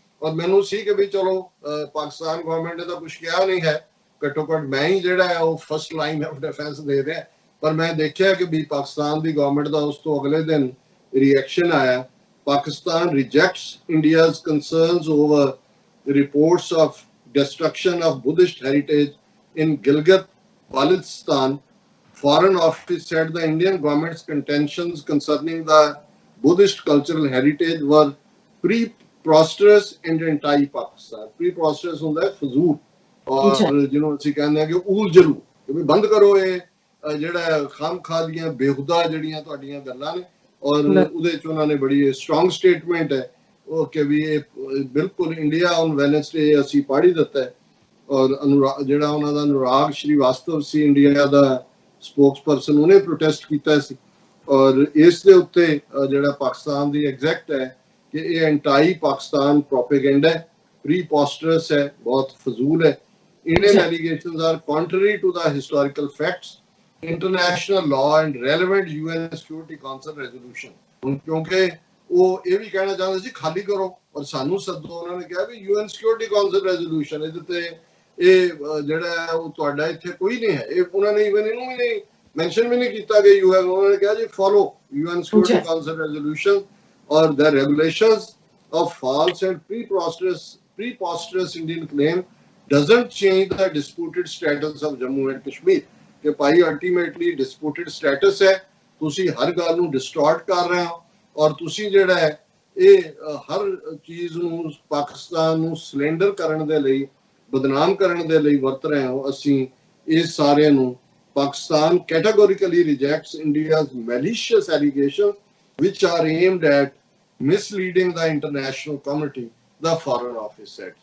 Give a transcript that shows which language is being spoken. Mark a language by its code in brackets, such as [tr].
[pa] ਔਰ ਮੈਨੂੰ ਸੀ ਕਿ ਵੀ ਚਲੋ ਪਾਕਿਸਤਾਨ ਗਵਰਨਮੈਂਟ ਨੇ ਤਾਂ ਕੁਝ ਕਿਹਾ ਨਹੀਂ ਹੈ, ਘੱਟੋ ਘੱਟ ਮੈਂ ਹੀ ਜਿਹੜਾ ਹੈ ਉਹ ਫਸਟ ਲਾਈਨ ਆਫ ਡਿਫੈਂਸ ਦੇ ਰਿਹਾ, ਪਰ ਮੈਂ ਦੇਖਿਆ ਕਿ ਵੀ ਪਾਕਿਸਤਾਨ ਦੀ ਗਵਰਨਮੈਂਟ ਦਾ ਉਸ ਤੋਂ ਅਗਲੇ ਦਿਨ ਰਿਐਕਸ਼ਨ ਆਇਆ। [en] Pakistan rejects India's concerns over reports of destruction of Buddhist heritage in Gilgit-Baltistan. Foreign Office said the Indian government's contentions concerning the Buddhist cultural heritage were preposterous and anti-Pakistan. [pa] Preposterous ਹੁੰਦਾ ਹੈ ਫਜ਼ੂਲ, ਔਰ ਜਿਹਨੂੰ ਅਸੀਂ ਕਹਿੰਦੇ ਆ ਕਿ ਊਲ ਜਲੂ, ਕਿ ਬੰਦ ਕਰੋ ਇਹ ਜਿਹੜਾ ਖਾਮਖਾ ਦੀਆਂ ਬੇਹੁਦਾ ਜਿਹੜੀਆਂ ਤੁਹਾਡੀਆਂ ਗੱਲਾਂ ਨੇ। ਔਰ ਉਹਦੇ ਚ ਉਹਨਾਂ ਨੇ ਬੜੀ ਸਟਰੋਂਗ ਸਟੇਟਮੈਂਟ ਹੈ ਉਹ ਕਿ ਵੀ ਇਹ ਬਿਲਕੁਲ ਇੰਡੀਆ ਔਨ ਵੈਨਸਡੇ ਅਸੀਂ ਪੜ੍ਹ ਹੀ ਦਿੱਤਾ ਹੈ। ਔਰ ਜਿਹੜਾ ਉਹਨਾਂ ਦਾ ਅਨੁਰਾਗ ਸ਼੍ਰੀਵਾਸਤਵ ਸੀ ਇੰਡੀਆ ਦਾ ਸਪੋਕਸਪਰਸਨ, ਉਹਨੇ ਪ੍ਰੋਟੈਸਟ ਕੀਤਾ ਸੀ। ਔਰ ਇਸ ਦੇ ਉੱਤੇ ਜਿਹੜਾ ਪਾਕਿਸਤਾਨ ਦੀ ਐਗਜ਼ੈਕਟ ਹੈ ਕਿ ਇਹ ਐਂਟਾਈ ਪਾਕਿਸਤਾਨ ਪ੍ਰੋਪੇਗੈਂਡਾ ਹੈ, ਪ੍ਰੀਪੋਸਟਰਸ ਹੈ, ਬਹੁਤ ਫਜ਼ੂਲ ਹੈ। [en] Indian allegations are contrary to the historical facts, international law and relevant UN Security Council resolution. [pa] ਕਿਉਂਕਿ ਉਹ ਇਹ ਵੀ ਕਹਿਣਾ ਚਾਹੁੰਦੇ ਸੀ ਖਾਲੀ ਕਰੋ ਔਰ ਸਾਨੂੰ ਸੱਦੋ, ਉਹਨਾਂ ਨੇ ਕਿਹਾ ਵੀ UN Security Council resolution ਇਹਦੇ ਤੇ ਇਹ ਜਿਹੜਾ ਉਹ ਤੁਹਾਡਾ ਇੱਥੇ ਕੋਈ ਨਹੀਂ ਹੈ। ਇਹ ਉਹਨਾਂ ਨੇ ਇਵਨ ਇਹਨੂੰ ਵੀ ਨਹੀਂ ਮੈਂਸ਼ਨ ਵੀ ਨਹੀਂ ਕੀਤਾ ਕਿ ਯੂ ਹੈਵ, ਉਹਨਾਂ ਨੇ ਕਿਹਾ ਜੀ [en] Follow UN Security Council resolution or the regulations of false and preposterous Indian claim doesn't change the disputed status of Jammu and Kashmir. [pa] ਕਿ ਭਾਈ ਅਲਟੀਮੇਟਲੀ ਡਿਸਪਿਊਟਡ ਸਟੇਟਸ ਹੈ, ਤੁਸੀਂ ਹਰ ਗੱਲ ਨੂੰ ਡਿਸਟੋਰਟ ਕਰ ਰਹੇ ਹੋ ਔਰ ਤੁਸੀਂ ਜਿਹੜਾ ਹੈ ਇਹ ਹਰ ਚੀਜ਼ ਨੂੰ ਪਾਕਿਸਤਾਨ ਨੂੰ ਸਿਲੰਡਰ ਕਰਨ ਦੇ ਲਈ, ਬਦਨਾਮ ਕਰਨ ਦੇ ਲਈ ਵਰਤ ਰਹੇ ਹੋ। ਅਸੀਂ ਇਸ ਸਾਰੇ ਨੂੰ [en] Pakistan categorically rejects India's malicious allegations which are aimed at misleading the international community, the Foreign Office said.